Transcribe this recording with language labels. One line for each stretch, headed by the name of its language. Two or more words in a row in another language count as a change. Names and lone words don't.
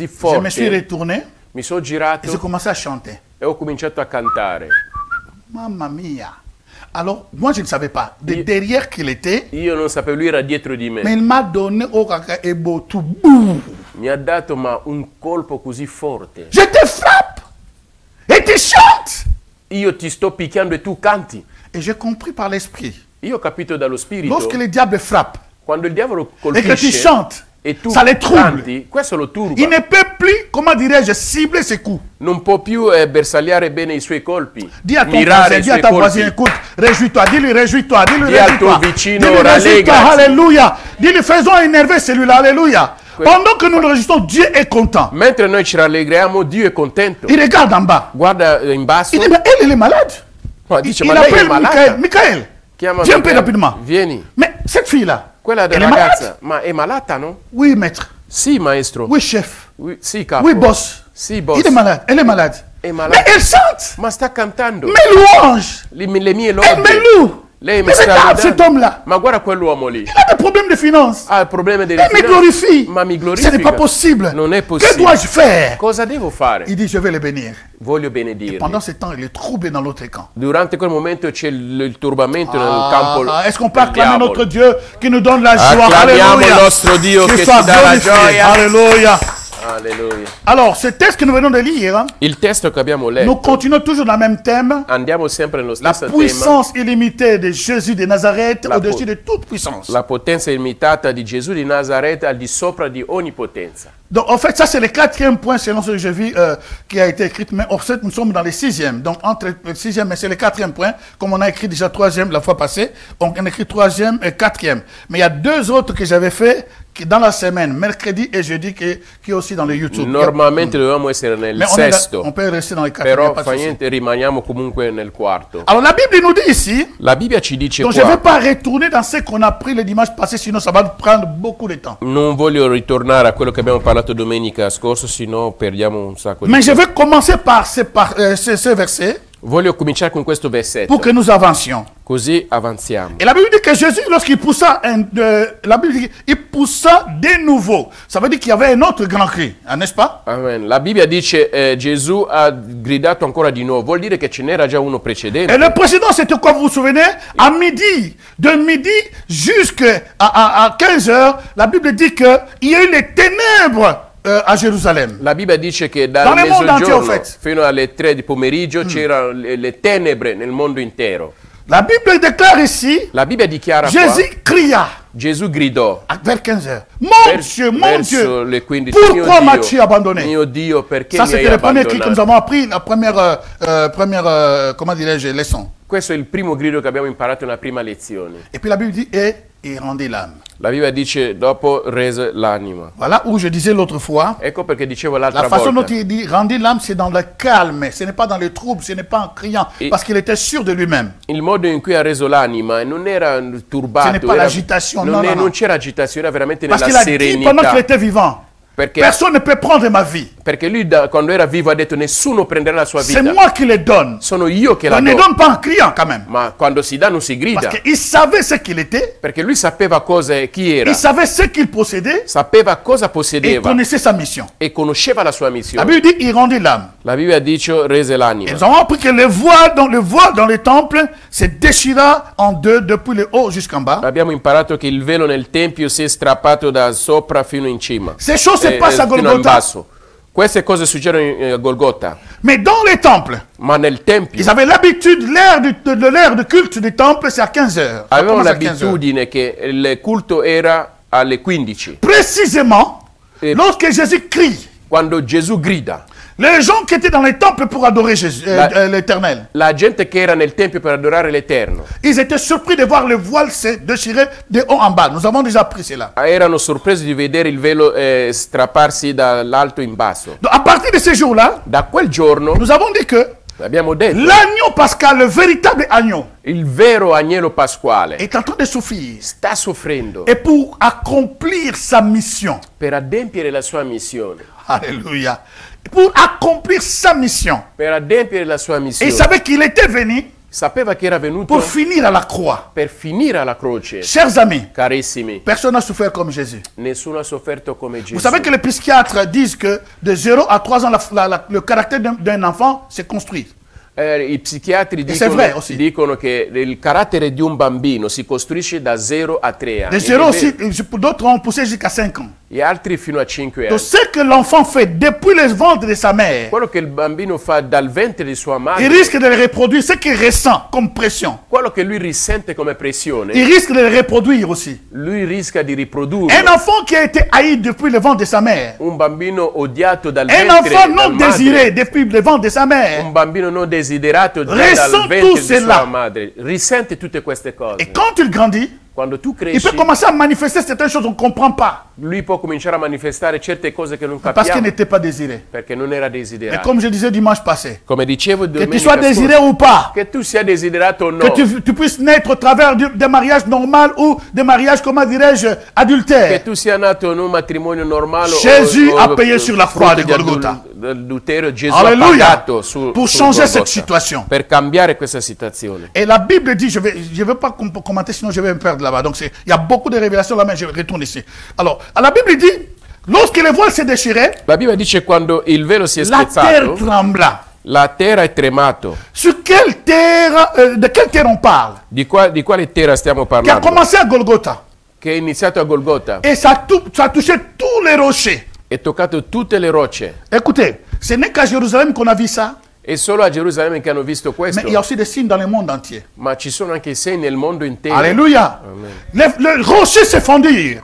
French: Je me suis forte, retourné
Italian: mi sono
French: et j'ai
Italian: girato
French: commencé à chanter.
Italian: e ho cominciato a cantare. Mamma mia.
French: Alors, moi, je ne savais pas. De derrière qu'il était,
Italian: Io non sapevo, lui era dietro di me.
French: mais il m'a donné au caca et beau tout. Boum.
Italian: Mi ha dato un colpo così forte.
French: Je te frappe et tu chantes.
Italian: Io ti sto picchiando e tu canti.
French: Et j'ai compris par l'esprit.
Italian: Io ho capito dallo spirito,
French: Lorsque le diable frappe
Italian: quando il diavolo
French: et que tu
Italian: colpisce
French: chantes,
Italian: e tu
French: ça les trouble.
Italian: canti, questo lo turba.
French: Il ne peut plus, comment dirais-je, cibler ses coups.
Italian: Non può più bersagliare bene i suoi colpi,
French: Dis à ton
Italian: mirare
French: voisin,
Italian: i
French: dis à
Italian: suoi
French: ta voisine,
Italian: colpi.
French: écoute, réjouis-toi, dis-lui, réjouis-toi, dis-lui,
Italian: Dis al
French: réjouis-toi.
Italian: tuo vicino,
French: Dis-lui, réjouis-toi,
Italian: rallegrati.
French: alléluia. Dis-lui, faisons énerver celui-là, alléluia. Pendant que nous le réjouissons, Dieu est content.
Italian: Mentre noi ci rallegriamo, Dio è contento.
French: Il regarde en bas.
Italian: Guarda in basso,
French: Il dit, mais elle est malade.
Italian: ma dice,
French: Il
Italian: ma lei è
French: appelle
Italian: malata?
French: Michael. Michael,
Italian: Chiama
French: viens un peu
Italian: Michele.
French: rapidement.
Italian: Vieni.
French: Mais cette fille-là,
Italian: Quella
French: elle
Italian: della
French: est malade?
Italian: ragazza, ma è malata, no?
French: Oui, maître.
Italian: Sì, maestro.
French: Oui, chef.
Italian: Sì, capo.
French: Oui, boss.
Italian: Sì, boss.
French: Il est malade. Elle est malade.
Italian: È
French: Mais
Italian: malata.
French: elle chante.
Italian: Ma sta cantando.
French: Mes louanges.
Italian: Le mie
French: Elle
Italian: lode.
French: me loue.
Italian: Lei mi
French: Mais
Italian: sta
French: regarde cet
Italian: lodando.
French: homme-là.
Italian: Ma guarda quell'uomo lì.
French: Il a des problèmes de finances.
Italian: Ha il problema delle
French: Elle me glorifie.
Italian: Ma mi
French: Ce
Italian: glorifica.
French: n'est pas possible.
Italian: Non è
French: Que
Italian: possibile.
French: dois-je faire?
Italian: Cosa devo fare?
French: Il dit, je vais le bénir.
Italian: Voglio benedirli.
French: Pendant ce temps, il est troublé dans l'autre camp.
Italian: Durante quel momento c'è il turbamento nel campo.
French: Est-ce qu'on peut
Italian: del
French: acclamer
Italian: diavolo.
French: notre Dieu qui nous donne la joie?
Italian: Acclamiamo
French: Alléluia.
Italian: il nostro Dio
French: Qu'il
Italian: che
French: soit
Italian: ci dà la
French: glorifié.
Italian: gioia.
French: Alléluia.
Italian: Alleluia.
French: Alors, ce texte que nous venons de lire,
Italian: Il testo che abbiamo
French: nous
Italian: letto,
French: continuons toujours dans le même thème.
Italian: andiamo sempre nello
French: La
Italian: stesso tema.
French: puissance illimitée de Jésus de Nazareth
Italian: La
French: au-dessus
Italian: po-
French: de toute puissance.
Italian: La potenza illimitata di Gesù di Nazareth al di sopra di ogni potenza.
French: Donc, en fait, ça, c'est le 4e point selon ce que j'ai vu qui a été écrit. Mais en fait, nous sommes dans le 6e. Donc, entre le 6e et c'est le 4e point. Comme on a écrit déjà 3e la fois passée. Donc, on a écrit 3e et 4e. Mais il y a 2 autres que j'avais fait dans la semaine, mercredi et jeudi, qui est aussi dans le YouTube.
Italian: Normalmente dovevamo essere nel
French: Mais
Italian: sesto,
French: on peut rester dans le 4e. il y a
Italian: però
French: pas de
Italian: fa
French: souci.
Italian: niente, rimaniamo comunque nel quarto.
French: Alors, la Bible nous dit ici.
Italian: La Bibbia ci dice
French: Donc, je ne vais
Italian: qua,
French: pas retourner dans ce qu'on a pris le dimanche passé, sinon ça va nous prendre beaucoup de temps.
Italian: non voglio ritornare a quello che abbiamo parlato domenica scorsa, sennò perdiamo un sacco di
French: Mais je
Italian: tempo.
French: vais commencer par ce verset
Italian: Voglio cominciare con questo versetto,
French: pour que nous avancions.
Italian: Così avanziamo.
French: Et la Bible dit que Jésus, lorsqu'il poussa, la Bible dit qu'il poussa de nouveau. Ça veut dire qu'il y avait un autre grand cri, n'est-ce pas? Amen.
Italian: La Bibbia dice Gesù ha gridato ancora di nuovo, vuol dire che ce n'era già uno precedente.
French: Et le précédent, c'était quoi, vous vous souvenez? À midi, de midi jusqu'à 15 heures, la Bible dit qu'il y a eu les ténèbres à Jérusalem.
Italian: La Bibbia dice che dal mezzogiorno fino alle 3 di pomeriggio c'erano le tenebre nel mondo intero.
French: La Bible déclare ici,
Italian: la Bibbia dichiara
French: Jésus cria.
Italian: Gesù gridò
French: vers 15 heures. Mon Dieu,
Italian: le 15,
French: pourquoi m'as-tu abandonné?
Italian: Mio Dio, perché
French: ça,
Italian: mi hai
French: c'était le premier
Italian: abbandonato?
French: cri que nous avons appris, la première comment dirais-je, leçon.
Italian: Questo è il primo grido che abbiamo imparato nella prima lezione.
French: Et puis la Bible dit, et il rendit l'âme.
Italian: La Bibbia dice, dopo rese l'anima.
French: Voilà où je disais l'autre fois.
Italian: Ecco perché dicevo l'altra volta.
French: La façon
Italian: volta.
French: dont il dit, rendit l'âme, c'est dans le calme, ce n'est pas dans le trouble, ce n'est pas en criant, parce qu'il était sûr de lui-même.
Italian: Il modo in cui ha reso l'anima non era turbato.
French: Ce n'est pas l'agitation,
Italian: non c'era agitazione, era veramente
French: parce
Italian: nella serenità.
French: Parce qu'il a dit pendant qu'il était vivant.
Italian: Perché,
French: personne ne peut prendre ma vie.
Italian: Perché lui quando era vivo ha detto nessuno prenderà la sua vita.
French: C'est moi qui le donne.
Italian: Sono io che la do.
French: On ne donne pas en criant quand même.
Italian: Ma quando si dà non si grida.
French: Parce qu'il savait ce qu'il était.
Italian: Perché lui sapeva chi era.
French: Il savait ce qu'il possédait.
Italian: Sapeva cosa possedeva.
French: Et connaissait sa mission.
Italian: E conosceva la sua missione.
French: La Bible dit il rendit l'âme.
Italian: La Bibbia dice rese l'anima.
French: Nous avons appris que le voile dans le temple se déchira en deux depuis le haut jusqu'en bas.
Italian: Abbiamo imparato che il velo nel tempio si è strappato da sopra fino in cima.
French: Ces choses se passent à Golgotha.
Italian: Queste cose succedono a Golgotha.
French: Mais dans les temples,
Italian: ma nel tempio,
French: ils avaient l'habitude, l'heure de culte du temple, c'est à 15 heures.
Italian: Avevano l'abitudine che il culto era alle 15.
French: Précisément, lorsque Jésus crie,
Italian: quando Gesù grida,
French: les gens qui étaient dans les temples pour adorer l'Éternel,
Italian: la gente che era nel tempio per adorare l'Eterno,
French: ils étaient surpris de voir le voile se déchirer de haut en bas. Nous avons déjà appris cela.
Italian: Erano sorpresi di vedere il velo strapparsi dall'alto in basso.
French: Donc, à partir de ce jour-là,
Italian: da quel giorno,
French: nous avons dit que
Italian: abbiamo detto,
French: l'agneau pascal, le véritable agneau,
Italian: il vero agnello pasquale,
French: est en train de souffrir.
Italian: Sta soffrendo.
French: Et pour accomplir sa mission.
Italian: Per adempiere la sua missione.
French: Alléluia. Pour accomplir sa mission.
Italian: Per adempiere la sua missione.
French: Et il savait qu'il était venu.
Italian: Sapeva che era venuto
French: pour finir à la croix.
Italian: Per finire alla croce.
French: Chers amis,
Italian: carissimi,
French: personne n'a souffert comme Jésus.
Italian: Nessuno ha sofferto come Gesù.
French: Vous savez que les psychiatres disent que de 0 à 3 ans, le caractère d'un enfant se construit.
Italian: I psichiatri dicono che il carattere di un bambino si costruisce da 0 a 3 anni.
French: De 0 aussi, d'autres ont poussé jusqu'à 5 ans.
Italian: E altri fino a 5 anni.
French: Donc ce que l'enfant fait depuis le ventre de sa mère,
Italian: quello che il bambino fa dal ventre di sua madre,
French: il risque de le reproduire, ce qu'il ressent comme pression.
Italian: Quello che lui risente come pressione,
French: il risque de le reproduire aussi.
Italian: Lui rischia di riprodurlo.
French: Un enfant qui a été haï depuis le ventre de sa mère,
Italian: un bambino odiato dal
French: ventre, un enfant non désiré depuis le ventre de sa mère,
Italian: un bambino non desiderato dal ventre di sua madre, risente tutte queste cose.
French: Et quand il grandit,
Italian: quando tu cresci,
French: il peut commencer à manifester certaines choses qu'on ne comprend pas.
Italian: Lui può cominciare a manifestare certe cose che non capiamo.
French: Parce qu'il n'était pas désiré.
Italian: Perché non era desiderato.
French: Mais comme je disais dimanche passé,
Italian: come dicevo
French: que tu sois désiré ou pas,
Italian: che tu sia desiderato o no,
French: que tu puisses naître au travers des mariages normaux ou des mariages, comment dirais-je, adultères.
Italian: Che tu sia nato in un matrimonio normale.
French: Jésus a payé sur la croix de Golgotha.
Italian: Gesù
French: Alléluia.
Italian: Ha pagato
French: pour changer cette situation.
Italian: Per cambiare questa situazione.
French: Et la Bible dit, je vais pas commenter, sinon je vais me perdre là-bas. Donc il y a beaucoup de révélations là, mais je retourne ici. Alors, la Bible dit, lorsque le voile s'est déchiré,
Italian: la Bibbia dice quando il velo si è
French: spezzato, la terre trembla.
Italian: La terra è tremato.
French: Sur quelle terre, de quelle terre on parle?
Italian: Di quale terra stiamo parlando?
French: Qui a commencé à Golgotha.
Italian: Che è iniziato a Golgotha.
French: Et ça a touché tous les rochers.
Italian: È toccato tutte le rocce.
French: Écoutez, ce n'est qu'à Jérusalem qu'on a vu ça.
Italian: È solo a Gerusalemme che hanno visto questo.
French: Mais il y a aussi des signes dans le monde entier.
Italian: Ma ci sono anche segni nel mondo intero.
French: Alléluia. Le rocher s'est fondu.